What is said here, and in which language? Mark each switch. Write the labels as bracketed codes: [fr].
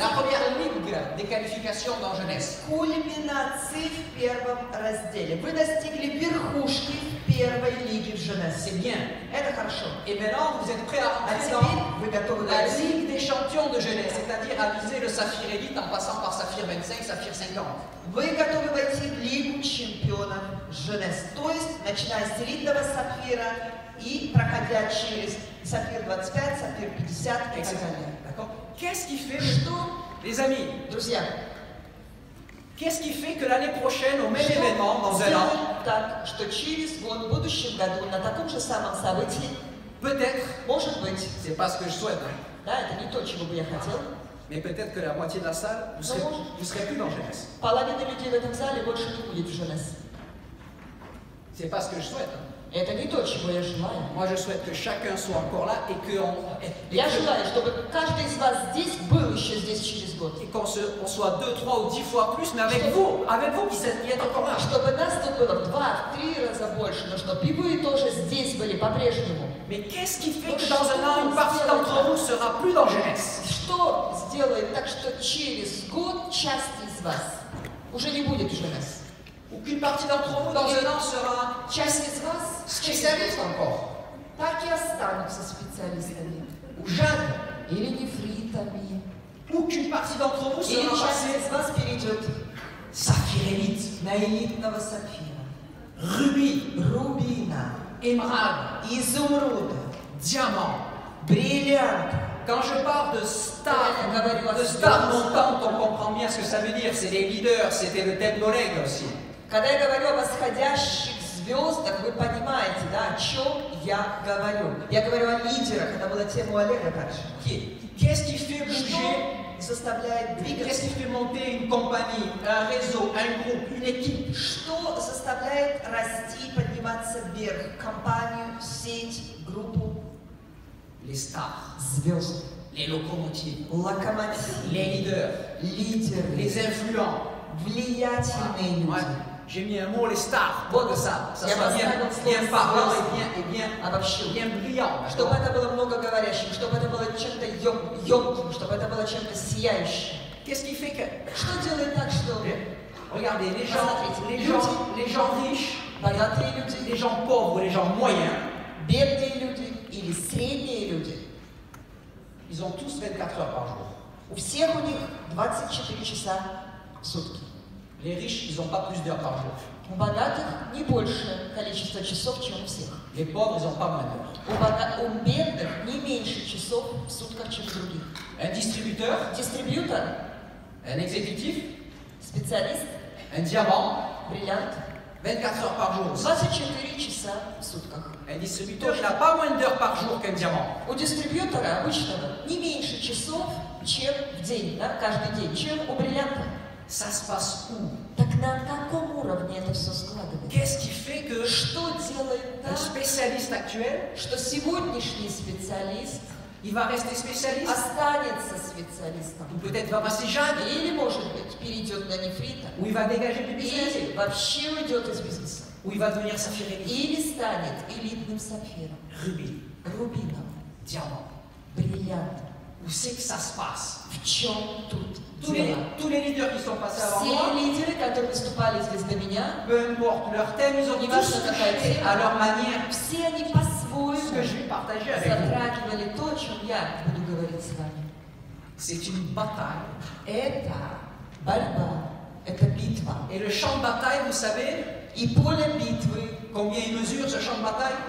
[fr] la première ligue des qualifications dans jeunesse. [ru] кульминации в первом разделе. Вы достигли верхушки в первой лиге в Женесе. [fr] C'est bien. [ru] Это хорошо. [fr] Et maintenant, vous êtes prêts à [ru] А [fr] rentrer [ru] теперь [fr] dans [ru] вы готовы [fr] la [ru] войти [fr] ligue des champions de jeunesse, c'est-à-dire à viser le Saphir Elite en passant par Saphir 25, Saphir 50. [ru] Вы готовы войти в Лигу чемпионов Женес, то есть начиная с элитного сапфира и проходя через сапфир 25, сапфир 50 и так далее. [fr] D'accord? Qu'est-ce qui fait, [ru] Что, [fr] les amis, [ru] друзья, [fr] qu'est-ce qui fait que l'année prochaine, au même [ru] что [fr] événement, dans un an, [ru] сделает так, что через год, в будущем году, на таком же самом событии, [fr] peut-être, [ru] может быть, [fr] c'est pas ce que je souhaite, hein, [ru] да, это не то, чего бы я хотел, [fr] mais peut-être que la moitié de la salle, vous serez plus dans jeunesse. [ru] половина людей в этом зале больше не будет в Женес. [fr] C'est pas ce que je souhaite. Hein. [ru] Это не то, чего я желаю. [fr] Moi, je souhaite que chacun soit encore là et qu'on [ru] Я желаю, чтобы каждый из вас здесь был еще здесь через год. [fr] on soit 2, 3 ou 10 fois plus, mais avec vous qui êtes encore là. [ru] Чтобы нас тут было в 2-3 раза больше, но чтобы и вы тоже здесь были по-прежнему. [fr] Mais qu'est-ce qui fait que dans un an, une partie d'entre vous sera plus dans jeunesse. [ru] Что сделает так, что через год часть из вас уже не будет jeunesse? [fr] Ou qu'une partie d'entre vous dans un an sera [ru] Часть из вас [fr] spécialiste encore. [ru] так и останутся специалистами. [fr] Ou jeune. [ru] Или нефритами. [fr] Ou qu'une partie d'entre vous [ru] Или [fr] sera [ru] часть [fr] passée [ru] из вас перейдет [fr] saphirélite, [ru] на элитного сапфира, [fr] rubis, [ru] рубина, [fr] émeraude, [ru] изумруда, [fr] diamant. [ru] бриллианта. [fr] Quand je parle de star montante, on comprend bien ce que ça veut dire. C'est les leaders, c'était le thème d'Oleg aussi. [ru] Когда я говорю о восходящих звездах, вы понимаете, да, о чем я говорю. Я говорю о лидерах, это была тема у Олега также. [fr] Qu'est-ce qui fait bouger? [ru] Что заставляет [fr] Qu'est-ce [ru] двигаться? [fr] qui fait monter une compagnie, un réseau, un groupe, une équipe? [ru] Что заставляет расти, подниматься вверх? Компанию, сеть, группу? [fr] Les stars, [ru] Звезд, [fr] les locomotives, [ru] локомотив, [fr] les leaders, [ru] лидеры, [fr] les influents. [ru] влиятельные [fr] Ouais. [ru] люди. [fr] J'ai mis un mot, les stars, pour que ça [ru] Я [fr] soit [ru] поставил [fr] bien [ru] слово [fr] parlant [ru] «звезд», обобщил. [fr] bien brillant. [ru] Чтобы это было многоговорящим, чтобы это было чем-то емким, чтобы это было чем-то сияющим. [fr] Qu'est-ce qui fait que... [ru] Что делает так, что [fr] Regardez, les gens riches, [ru] богатые люди, [fr] les gens pauvres, les gens moyens, [ru] бедные люди или средние люди, [fr] ils ont tous 24 heures par jour. [ru] у всех у них 24 часа в сутки. [fr] Les riches, ils n'ont pas plus d'heures par jour. [ru] У богатых не больше количество часов, чем у всех. [fr] Les pauvres, ils n'ont pas moins d'heures. [ru] У бедных не меньше часов в сутках, чем у других. [fr] Un distributeur, [ru] Дистрибьютор, [fr] un exécutif, [ru] специалист, [fr] un diamant, [ru] бриллиант, [fr] 24 heures par jour. [ru] 24 часа в сутках. [fr] Un distributeur, il n'a pas moins d'heures par jour qu'un diamant. [ru] У дистрибьютора обычного не меньше часов, чем в день, да, каждый день, чем у бриллианта. [fr] Ça se passe où? [ru] Так на каком уровне это все складывается? [fr] Qu'est-ce qui fait que [ru] Что делает [fr] un [ru] так, [fr] spécialiste actuel, [ru] что сегодняшний специалист [fr] il va rester spécialiste? [ru] останется специалистом? [fr] Ou peut-être va passer jade? [ru] Или, может быть, перейдет на нефрита? [fr] Ou il va dégager du business? [ru] Или вообще уйдет из бизнеса? [fr] Ou il va devenir saphirélite? [ru] Или станет элитным сапфиром, [fr] Rubis, [ru] рубином, [fr] diamant. [ru] бриллиантом? [fr] Où c'est que ça se passe? [ru] В чем тут [fr] Tous [ru] дело? [fr] les leaders qui sont passés avant [ru] Все [fr] moi, [ru] лидеры, которые выступали здесь до меня, [fr] peu importe leur thème, ils ont [ru] Не [fr] tous [ru] важно, какая [fr] touché [ru] тема. [fr] à leur manière [ru] все они [fr] ce que [ru] по-своему [fr] je vais partager avec vous. [ru] затрагивали то, о чем я буду говорить с вами. [fr] C'est une bataille. [ru] Это борьба, это битва. [fr] Et le champ de bataille, vous savez [ru] И поле битвы, [fr] combien il mesure ce champ de bataille?